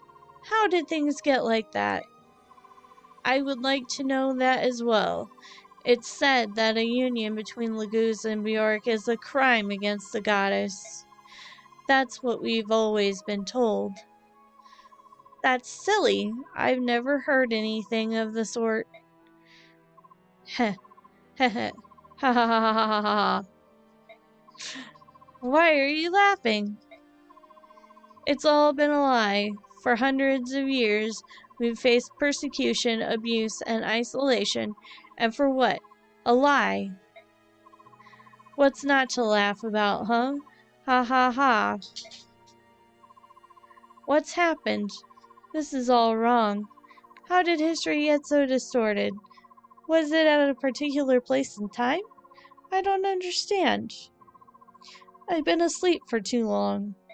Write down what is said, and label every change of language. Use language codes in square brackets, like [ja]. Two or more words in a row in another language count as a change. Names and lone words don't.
[en] How did things get like that? I would like to know that as well. It's said that a union between Laguz and Bjork is a crime against the goddess. That's what we've always been told. That's silly. I've never heard anything of the sort. Heh. Heh heh. Ha ha ha ha ha ha. Why are you laughing? It's all been a lie. For hundreds of years, we've faced persecution, abuse, and isolation. And for what? A lie. What's not to laugh about, huh? Ha ha ha. What's happened? This is all wrong. How did history get so distorted? Was it at a particular place and time? I don't understand. I've been asleep for too long.